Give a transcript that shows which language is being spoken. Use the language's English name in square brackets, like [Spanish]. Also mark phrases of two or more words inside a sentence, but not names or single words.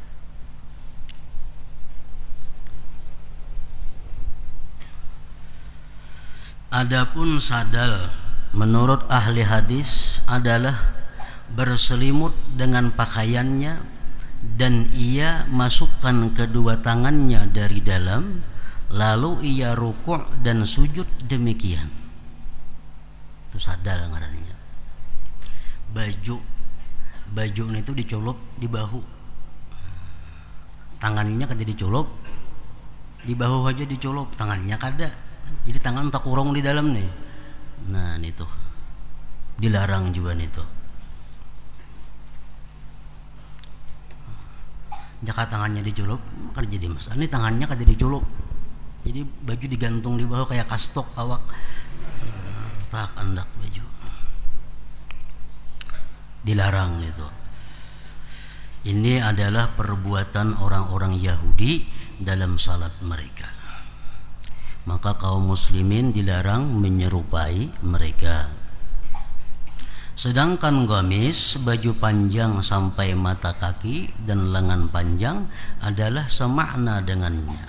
[Indonesian] Adapun sadal menurut ahli hadis adalah berselimut dengan pakaiannya dan ia masukkan kedua tangannya dari dalam, lalu ia rukuk dan sujud demikian. [Banjar] Itu sadal ngarannya. Baju itu dicolop di bahu, tangannya kada dicolop, di bahu aja dicolop, tangannya kada. Jadi tangan tak kurang di dalam nih. Nah itu dilarang juga nih tuh. Jika tangannya dicolop kan jadi masalah. Ini tangannya kada dicolop, jadi baju digantung di bawah kayak kastok awak. Tak andak baju. Dilarang itu. [Indonesian] Ini adalah perbuatan orang-orang Yahudi dalam salat mereka. Maka kaum muslimin dilarang menyerupai mereka. Sedangkan gamis, baju panjang sampai mata kaki dan lengan panjang adalah semakna dengannya.